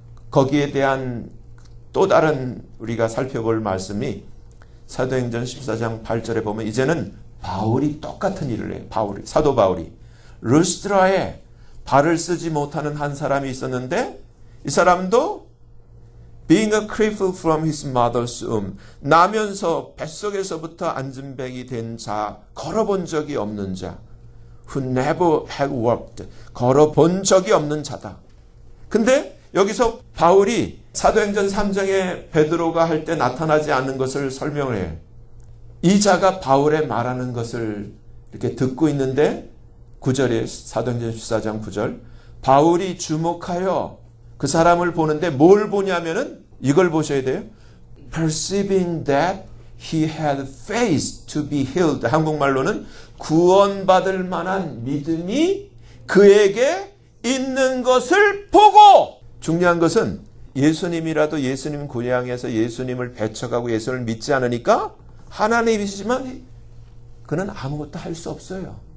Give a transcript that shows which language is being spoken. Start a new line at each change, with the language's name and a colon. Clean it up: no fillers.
Korean: 거기에 대한 또 다른 우리가 살펴볼 말씀이 사도행전 14장 8절에 보면 이제는 바울이 똑같은 일을 해요. 사도 바울이 루스드라에 발을 쓰지 못하는 한 사람이 있었는데 이 사람도
English: being a cripple from his mother's womb.
Korean: 나면서 뱃속에서부터 안진뱅이 된 자, 걸어본 적이 없는 자.
English: who never had walked.
Korean: 걸어본 적이 없는 자다. 근데 여기서 바울이 사도행전 3장에 베드로가 할 때 나타나지 않는 것을 설명을 해요. 이 자가 바울의 말하는 것을 이렇게 듣고 있는데 9절에 사도행전 14장 9절 바울이 주목하여 그 사람을 보는데 뭘 보냐면은 이걸 보셔야 돼요.
English: Perceiving that he had faith to be healed.
Korean: 한국말로는 구원받을 만한 믿음이 그에게 있는 것을 보고 중요한 것은 예수님이라도 예수님 고향에서 예수님을 배척하고 예수를 믿지 않으니까 하나님이시지만 그는 아무것도 할 수 없어요.